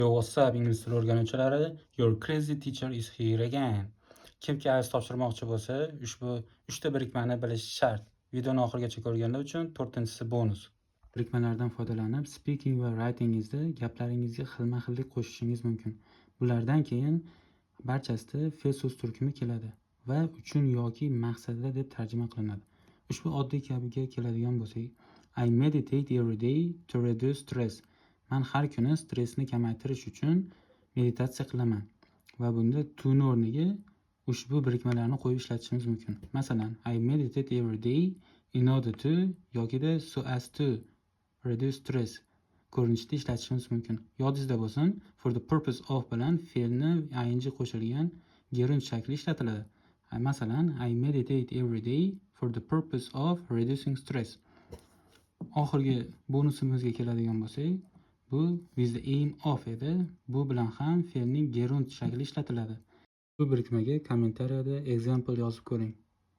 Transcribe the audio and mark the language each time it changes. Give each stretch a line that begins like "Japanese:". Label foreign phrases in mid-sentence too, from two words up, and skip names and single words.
English: Yo, what's up,
Uzbek: ingliz tili o'rganuvchilari?
English: Your crazy teacher is here again.
Uzbek: Kimki IELTS topshirmoqchi bo'lsa, ushbu 3 ta birikmani bilishi shart. Videoni oxirigacha ko'rganlar uchun 4-si bonus. Birikmalardan foydalanib, speaking va writingizda gaplaringizga xilma-xillik qo'shishingiz mumkin. Bulardan keyin barchasida fe'l so'z turkumi keladi va uchun yoki maqsadida deb tarjima qilinadi. Ushbu oddiy kabiga keladigan bo'lsak,
English: I meditate every day to reduce stress.
Uzbek: Men har kuni stressni kamaytirish uchun meditatsiya qilaman va bunda to ni o'rniga ushbu birikmalarni qo'yib ishlatishimiz mumkin. Masalan,
English: I meditate every day in order to yokida so as to reduce stress
Uzbek: ko'rinishida ishlatishimiz mumkin. Yodingizda bo'lsin,
English: for the purpose of
Uzbek: bilan fe'lni ing qo'shilgan gerund shakli ishlatiladi. Masalan,
English: I meditate every day for the purpose of reducing stress.
Uzbek: Oxirgi bonusimizga keladigan bo'lsak, bu
English: with the aim of
Uzbek: edi. Bu bilan ham fe'lning gerund shakli ishlatiladi. Bu birikmaga kommentariyada example yozib ko'ring.